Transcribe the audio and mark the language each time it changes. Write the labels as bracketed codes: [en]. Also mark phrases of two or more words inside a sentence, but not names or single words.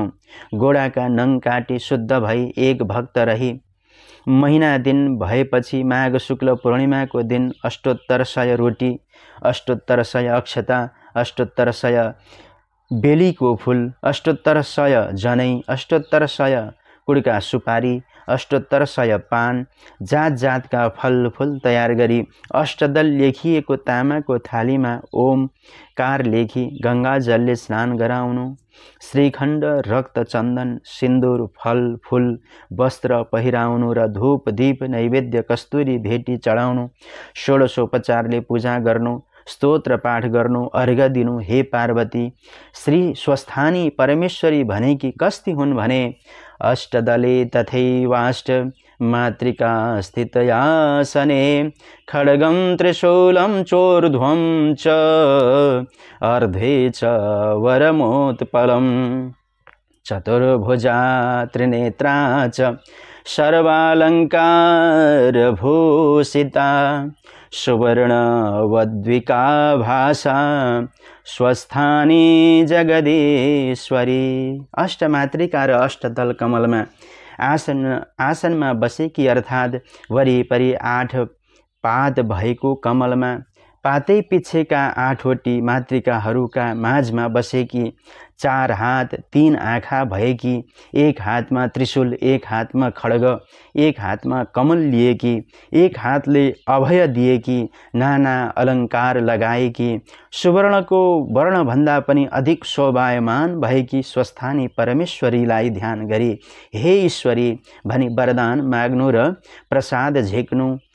[ne] गोडाका नङ काटी शुद्ध भई एक भक्त रही महिना दिन भएपछि माघ शुक्ल पूर्णिमाको दिन 800 रोटी, 800 अक्षता, 800 बेलीको फूल, 800 जनै, 800 कुडका सुपारी, 800 पान, जात जातका फलफुल तयार गरी अष्टदल लेखिएको तामाको थालीमा ओमकार लेखी गङ्गाजलले स्नान गराउनु। श्रीखण्ड रक्त चन्दन सिन्दुर फल फूल वस्त्र पहिराउनु र धूप दीप नैवेद्य कस्तुरी भेटी चढाउनु। षोडशोपचारले पूजा गर्नु, स्तोत्र पाठ गर्नु, अर्घ दिनु। हे पार्वती, श्री स्वस्थानी परमेश्वरी भनेकी कस्ती हुन् भने [sa] अष्टदले तथैवाष्ट मातृका स्थितयासने खड्गं त्रिशूलं चोर्ध्वं च अर्धे च वरमोत्पलं चतुर्भुजा त्रिनेत्रा च सर्वालङ्कारभूषिता सुवर्णवद्विका भाषा स्वस्थानी जगदीश्वरी। [ne] अष्टमातृका र अष्टदल कमलमा आसनमा बसेकी अर्थात् वरिपरि 8 पात भएको कमलमा पातै पिछेका 8वटी मातृकाहरूका माझमा बसेकी, 4 हात 3 आँखा भएकी, एक हातमा त्रिशूल, एक हातमा खड्ग, एक हातमा कमल लिएकी, एक हातले अभय दिएकी, नाना अलङ्कार लगाएकी, सुवर्णको वर्णभन्दा पनि अधिक शोभायमान भएकी स्वस्थानी परमेश्वरीलाई ध्यान गरी हे ईश्वरी भनी वरदान माग्नु र प्रसाद झेक्नु।